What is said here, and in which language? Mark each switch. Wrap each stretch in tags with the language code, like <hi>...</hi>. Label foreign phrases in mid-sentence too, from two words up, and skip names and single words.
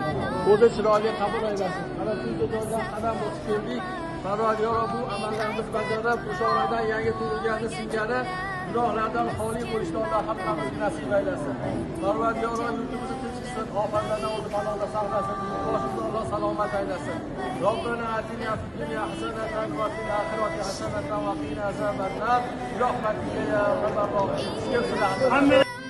<uz>O'zi chiroyli qabul aylasin. Mana shu joydan qadam bosib keldik. Parvardigor bu amallarimizni bajarib, o'sha oradan yangi tug'ilgani singari gunohlardan xoli bo'lishni Alloh hammamizga nasib aylasin. Parvardigor yurtimizni tinchitsin, ofatlardan o'zi baloda saqlasin, boshimizni Alloh salomat aylasin.</uz> <ar>ربنا آتنا في الدنيا حسنة وفي الآخرة حسنة وقنا عذاب النار. رحمتك يا رب العالمين.</ar>